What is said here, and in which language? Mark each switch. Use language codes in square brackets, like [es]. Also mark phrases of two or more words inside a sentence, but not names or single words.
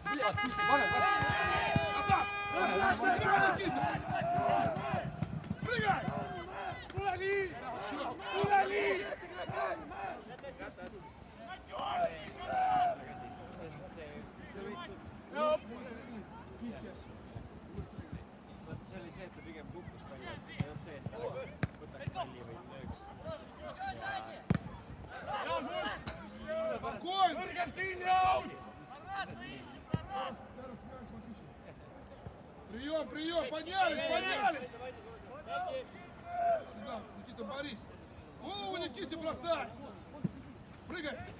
[ru] Назад! Играй, Никита! Прыгай! Еще! [et] See oli see, et ta pigem kukkus palju, et siis ei olnud see, et ta võtaks palli või lööks. [ru] Спокойно! Прием, прием! Поднялись, поднялись! Сюда, Никита, борись! Голову Никите бросай! Прыгай!